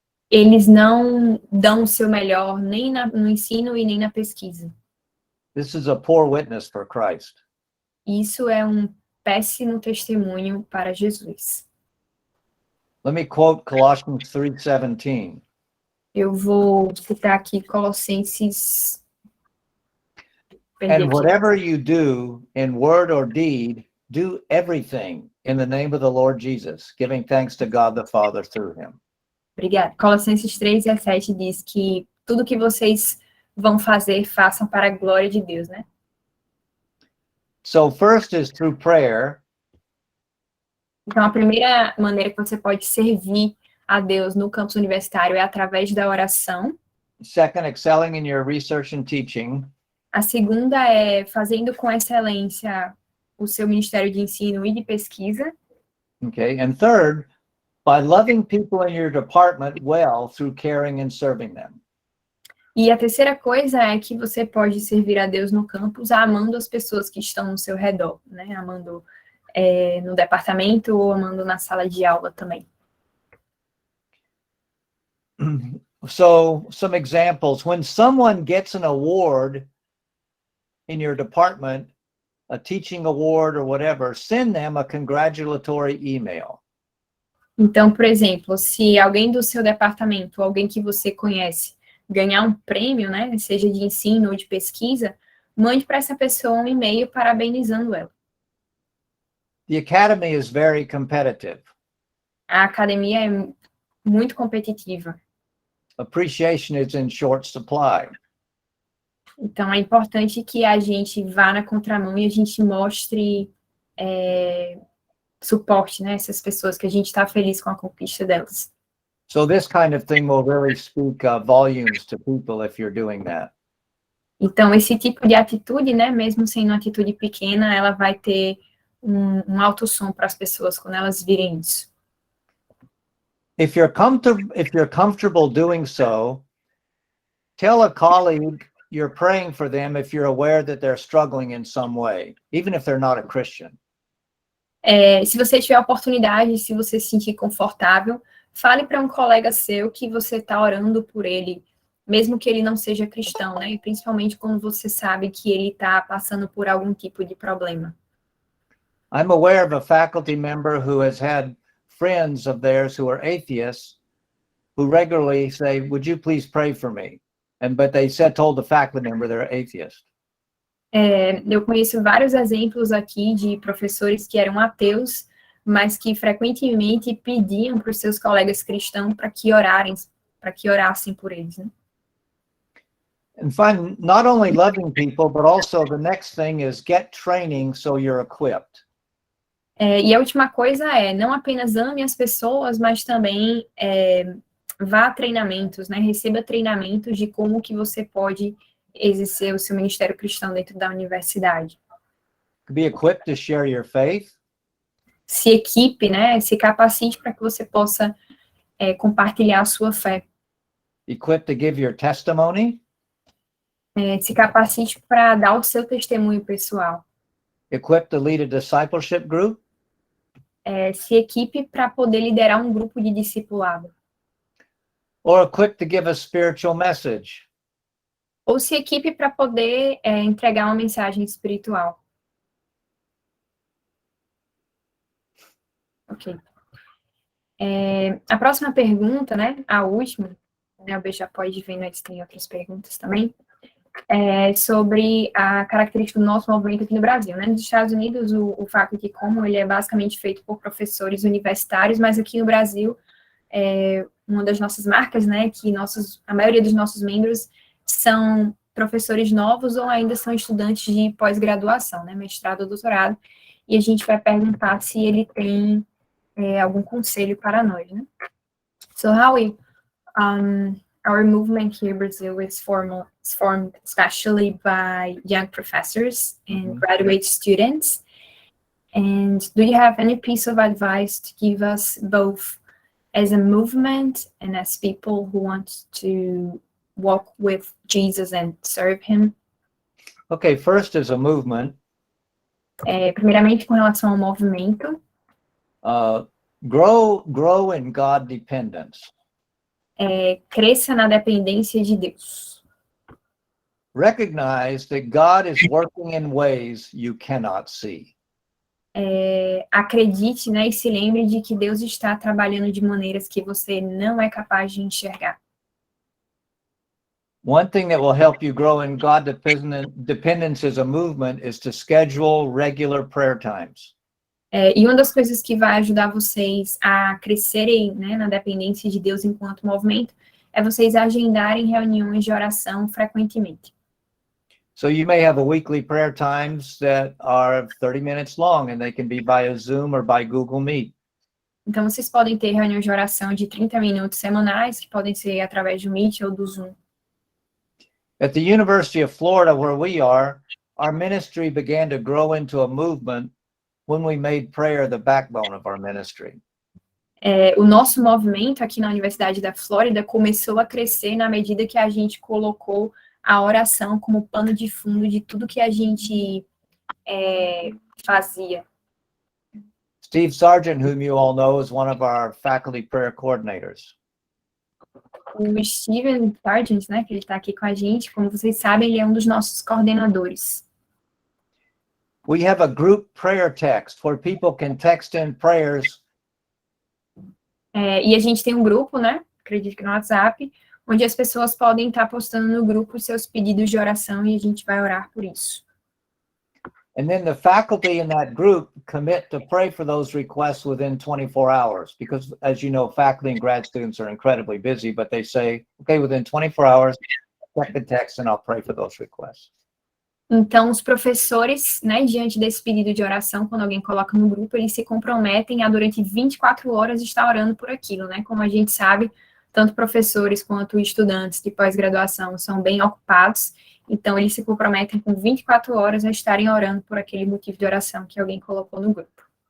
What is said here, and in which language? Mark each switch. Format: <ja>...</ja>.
<pt>Eles não dão o seu melhor nem no ensino e nem na pesquisa.</pt> <en>This is a poor witness for Christ.</en> <pt>Isso é um péssimo testemunho para Jesus.</pt> <en>Let me quote Colossians 3:17.</en> <pt>Eu vou citar aqui Colossenses.</pt> <en>And whatever you do in word or deed, do everything in the name of the Lord Jesus, giving thanks to God the Father through him.</en> <pt>Obrigada. Colossenses 3:17 diz que tudo que vocês vão fazer, façam para a glória de Deus, né?</pt> <en>So first is through prayer.</en> <pt>Então, a primeira maneira que você pode servir a Deus no campus universitário é através da oração.</pt> <en>Second, excelling in your research and teaching.</en> <pt>A segunda é fazendo com excelência o seu ministério de ensino e de pesquisa.</pt> <en>Okay, and third, by loving people in your department well through caring and serving them.</en> <pt>E a terceira coisa é que você pode servir a Deus no campus amando as pessoas que estão no seu redor, né? Amando no departamento ou amando na sala de aula também.</pt> <en>So, some examples. When someone gets an award in your department, a teaching award or whatever, send them a congratulatory email.</en> <pt>Então, por exemplo, se alguém do seu departamento, alguém que você conhece, ganhar um prêmio, né, seja de ensino ou de pesquisa, mande para essa pessoa um e-mail parabenizando ela.</pt> <en>The academy is very competitive.</en> <pt>A academia é muito competitiva.</pt> <en>Appreciation is in short supply.</en> <pt>Então, é importante que a gente vá na contramão e a gente mostre suporte, né, essas pessoas, que a gente está feliz com a conquista delas.</pt> <en>So this kind of thing will really speak volumes to people if you're doing that.</en> <pt>Então, esse tipo de atitude, né, mesmo sendo uma atitude pequena, ela vai ter um alto som para as pessoas quando elas virem isso.</pt> <en>If you're comfortable doing so, tell a colleague you're praying for them if you're aware that they're struggling in some way, even if they're not a Christian.</en> <pt>Se você tiver a oportunidade, se você se sentir confortável, fale para um colega seu que você está orando por ele, mesmo que ele não seja cristão, né? E principalmente quando você sabe que ele está passando por algum tipo de problema.</pt> <en>I'm aware of a faculty member who has had friends of theirs who are atheists who regularly say, "Would you please pray for me?" But they told the faculty member they're atheist.</en> <pt>Eu conheço vários exemplos aqui de professores que eram ateus, mas que frequentemente pediam para os seus colegas cristãos para que orassem por eles, né?</pt> <en>And find not only loving people, but also the next thing is get training so you're equipped.</en> <pt>E a última coisa é, não apenas ame as pessoas, mas também vá a treinamentos, né? Receba treinamentos de como que você pode exercer o seu ministério cristão dentro da universidade.</pt> <en>Be equipped to share your faith.</en> <pt>Se equipe, né? Se capacite para que você possa compartilhar a sua fé.</pt> <en>Equipped to give your testimony.</en> <pt>Se capacite para dar o seu testemunho pessoal.</pt> <en>Equipped to lead a discipleship group.</en> <pt>Se equipe para poder liderar um grupo de discipulado.</pt> <en>Or equipped to give a spiritual message.</en> <pt>Ou se equipe para poder entregar uma mensagem espiritual. Ok. A próxima pergunta, né, a última, né, o B já pode ver, antes tem outras perguntas também, sobre a característica do nosso movimento aqui no Brasil, né? Nos Estados Unidos, o fato de como ele é basicamente feito por professores universitários, mas aqui no Brasil, uma das nossas marcas, né, que a maioria dos nossos membros são professores novos ou ainda são estudantes de pós-graduação, né, mestrado ou doutorado, e a gente vai perguntar se ele tem algum conselho para nós, né?</pt> <en>So, Howie, our movement here in Brazil is formed especially by young professors and graduate students. And do you have any piece of advice to give us both as a movement and as people who want to walk with Jesus and serve him? Okay, first as a movement.</en> <pt>Primeiramente, com relação ao movimento.</pt> <en>Grow in God dependence.</en> <pt>Cresça na dependência de Deus.</pt> <en>Recognize that God is working in ways you cannot see.</en> <pt>Acredite, né, e se lembre de que Deus está trabalhando de maneiras que você não é capaz de enxergar.</pt> <en>One thing that will help you grow in God dependence as a movement is to schedule regular prayer times.</en> <pt>E uma das coisas que vai ajudar vocês a crescerem, né, na dependência de Deus enquanto movimento é vocês agendarem reuniões de oração frequentemente.</pt> <en>So you may have a weekly prayer times that are 30 minutes long and they can be via Zoom or by Google Meet.</en> <pt>Então vocês podem ter reuniões de oração de 30 minutos semanais, que podem ser através do Meet ou do Zoom.</pt> <en>At the University of Florida, where we are, our ministry began to grow into a movement when we made prayer the backbone of our ministry.</en> <pt>O nosso movimento aqui na Universidade da Flórida começou a crescer na medida que a gente colocou a oração como pano de fundo de tudo que a gente fazia.</pt> <en>Steve Sargent, whom you all know, is one of our faculty prayer coordinators.</en> <pt>O Steven Sargent, né, que ele está aqui com a gente, como vocês sabem, ele é um dos nossos coordenadores.</pt> <en>We have a group prayer text where people can text in prayers.</en> <pt>E a gente tem um grupo, né, acredito que no WhatsApp, onde as pessoas podem estar postando no grupo seus pedidos de oração e a gente vai orar por isso.</pt> <en>And then the faculty in that group commit to pray for those requests within 24 hours because, as you know, faculty and grad students are incredibly busy, but they say, okay, within 24 hours, check the text and I'll pray for those requests.</en> <pt>Então, os professores, né, diante desse pedido de oração, quando alguém coloca no grupo, eles se comprometem a, durante 24 horas, estar orando por aquilo, né? Como a gente sabe, tanto professores quanto estudantes de pós-graduação são bem ocupados, então eles se comprometem com 24 horas a estarem orando por aquele motivo de oração que alguém colocou no grupo.</pt>